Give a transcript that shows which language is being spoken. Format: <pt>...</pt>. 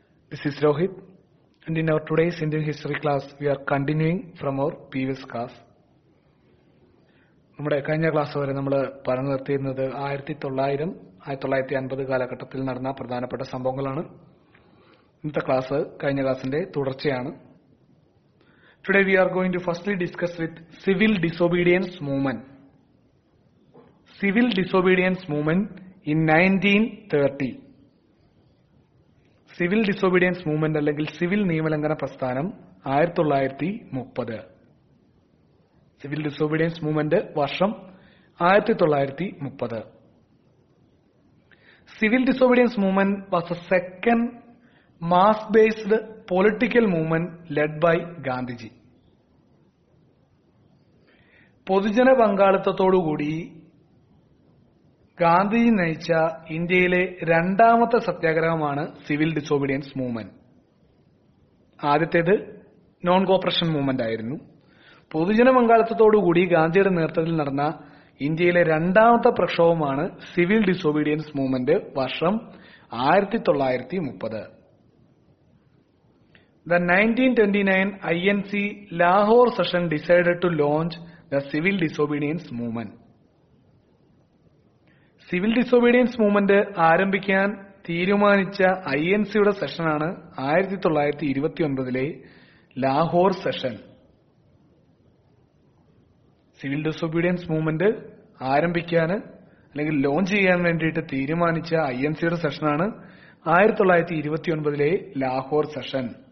<en>This is Rohit, and in our today's Indian history class, we are continuing from our previous class.</en> <ml>നമ്മുടെ കഴിഞ്ഞ class വരെ നമ്മൾ പറഞ്ഞു നിർത്തിയിരുന്നത് 1950 കാലഘട്ടത്തിൽ നടന്ന പ്രധാനപ്പെട്ട സംഭവങ്ങളാണ്. ഇന്നത്തെ ക്ലാസ് കഴിഞ്ഞ ക്ലാസിന്റെ തുടർച്ചയാണ്.</ml> <en>Today we are going to firstly discuss with civil disobedience movement. Civil disobedience movement in 1930.</en> <ml>Civil disobedience movement അല്ലെങ്കിൽ സിവിൽ നിയമലംഘന പ്രസ്ഥാനം 1930. സിവിൽ ഡിസോബീഡിയൻസ് മൂവ്മെന്റ് വർഷം 1930.</ml> <en>Civil disobedience movement was a second mass-based political movement led by Gandhiji.</en> <ml>പൊതുജന പങ്കാളിത്തത്തോടുകൂടി ഗാന്ധിജി നയിച്ച ഇന്ത്യയിലെ രണ്ടാമത്തെ സത്യാഗ്രഹമാണ് civil disobedience movement. ആദ്യത്തേത് non corporation movement ആയിരുന്നു. പൊതുജന പങ്കാളിത്തത്തോടുകൂടി ഗാന്ധിയുടെ നേതൃത്വത്തിൽ നടന്ന ഇന്ത്യയിലെ രണ്ടാമത്തെ പ്രക്ഷോഭമാണ് സിവിൽ ഡിസോബീഡിയൻസ് മൂവ്മെന്റ് വർഷം 1930.</ml> <en>The 1929 INC Lahore session decided to launch the civil disobedience movement.</en> <ml>Civil disobedience movement ആരംഭിക്കാൻ തീരുമാനിച്ച INCയുടെ സെഷനാണ് 1929 Lahore session. Civil disobedience movement ആരംഭിക്കാൻ അല്ലെങ്കിൽ ലോഞ്ച് ചെയ്യാൻ വേണ്ടിയിട്ട് തീരുമാനിച്ച INCയുടെ സെഷനാണ് 1929 ലാഹോർ സെഷൻ.</ml>